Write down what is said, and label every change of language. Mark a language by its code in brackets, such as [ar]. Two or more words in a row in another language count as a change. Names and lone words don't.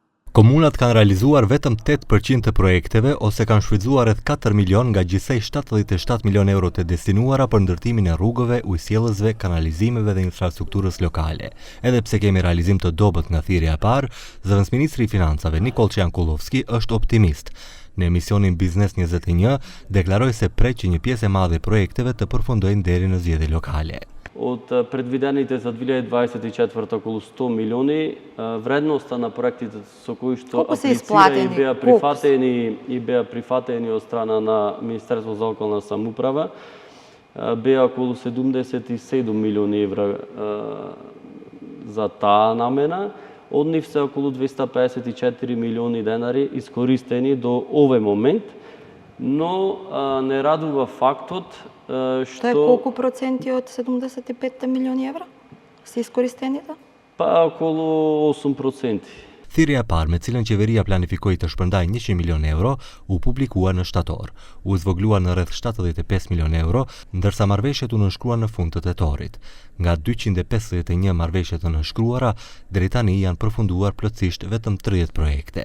[sq] Комунат kanë realizuar vetëm 8% të projekteve ose kanë shfrytzuar rreth 4 milion nga gjithsej 77 milion euro të destinuara për ndërtimin e rrugëve, ujësiellësve, kanalizimeve dhe infrastrukturës lokale. Edhe pse kemi realizim të dobët nga thirrja e parë, zëvendësministri i Financave Nikol Çajankullovski është optimist. Në emisionin Biznes 21 deklaroi se pret që një pjesë e madhe e projekteve të përfundojnë deri në zgjedhjet lokale. [mk] Од предвидените за 2024 околу 100 милиони, вредноста на проектите со кои што аплицира и беа прифатени од страна на Министерството за околна самоуправа, беа околу 77 милиони евра за таа намена. Од нив се околу 254 милиони денари искористени до овој момент, но не радува фактот што... Тоа е колку проценти од 75 милиони евра се искористените? Па околу 8%. [sq] Thirrja e parë me cilën qeveria planifikoi të shpërndajë 100 milion euro u publikua në shtator. U zvogluar në rreth 75 milion euro, ndërsa marrëveshjet u nënshkruan në fund të tetorit. Nga 251 marrëveshje të nënshkruara, deri tani janë përfunduar plotësisht vetëm 30 projekte.